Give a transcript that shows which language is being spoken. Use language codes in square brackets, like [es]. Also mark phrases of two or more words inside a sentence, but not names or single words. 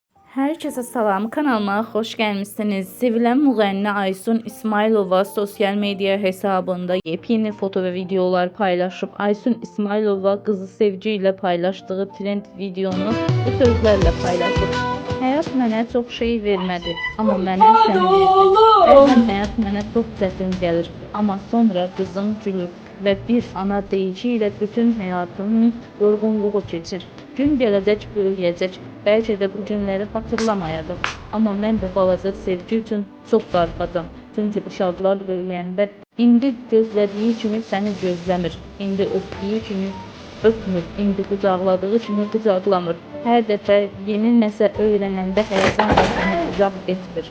[tr] Herkese salam, kanalıma hoş gelmişsiniz. [az] Sevilen müğənni Aysun İsmailova sosyal medya hesabında yepyeni foto ve videolar paylaşıp Aysun İsmailova kızı Sevgi ile paylaştığı trend videonu bu sözlerle paylaşıp hayat mənə çox şey vermedi ama mənə səni verdi. Bəzən hayat mənə çox çətin gəlir ama sonra kızım gülür ve bir ana deyici ile bütün hayatımın yorgunluğu keçir. Gün gələcək, böyüyəcək. Belki de bu günləri hatırlamayacaq. Amma mən də balaca Sevgi üçün çox darxacam. Çünki uşaqlar böyüyəndə indi gözlədiyi kimi səni gözləmir. İndi öpdüyü kimi öpmür. İndi qucaqladığı kimi qucaqlamır. Hər dəfə yeni nəsə öyrənəndə həyəcanla səni qucaq etmir.